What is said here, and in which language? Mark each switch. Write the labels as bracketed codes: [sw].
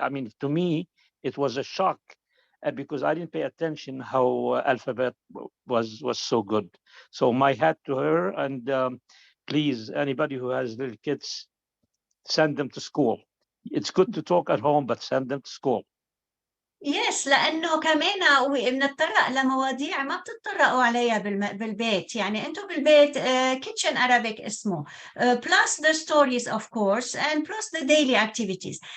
[en] I mean, to me, it was a shock because I didn't pay attention how alphabet was so good. So my hat to her, and please, anybody who has little kids, send them to school. It's good to talk at home, but send them to school. [ar] يس لأنه كمان بنتطرق لمواضيع ما بتتطرقوا عليها بالبيت. يعني أنتم بالبيت [en] kitchen Arabic [ar] اسمه [en] plus the stories of course and plus the daily activities.